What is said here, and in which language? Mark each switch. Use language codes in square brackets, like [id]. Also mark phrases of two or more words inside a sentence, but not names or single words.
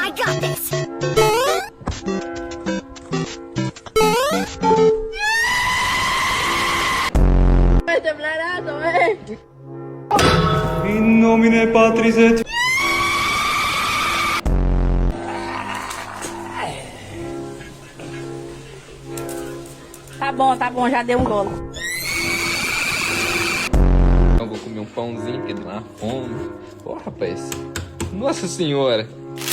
[en] got this. [la] In nomine Patris et [pt] Tá bom, já deu um golo. Eu vou comer um pãozinho, porque deu uma fome. Ô, rapaz. Nossa senhora.